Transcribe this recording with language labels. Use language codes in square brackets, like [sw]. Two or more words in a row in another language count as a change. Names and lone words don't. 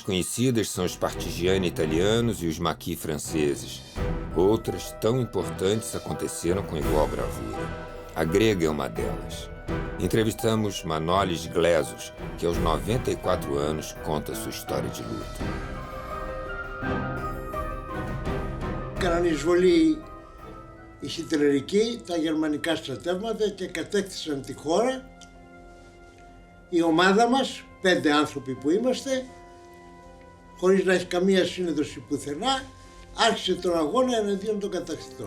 [pt] conhecidas são os partigiani italianos e os maquis franceses. Outras, tão importantes, aconteceram com igual bravura. A grega é uma delas. Entrevistamos Manolis Glesos, que aos 94 anos conta sua história de luta. [el] Έκαναν εισβολή οι χιτλερικοί, τα γερμανικά στρατεύματα και κατέκτησαν τη χώρα. Η ομάδα μας, 5 άνθρωποι που είμαστε, χωρίς να έχει καμία σύνδεση πουθενά, άρχισε τον αγώνα εναντίον των κατακτητών.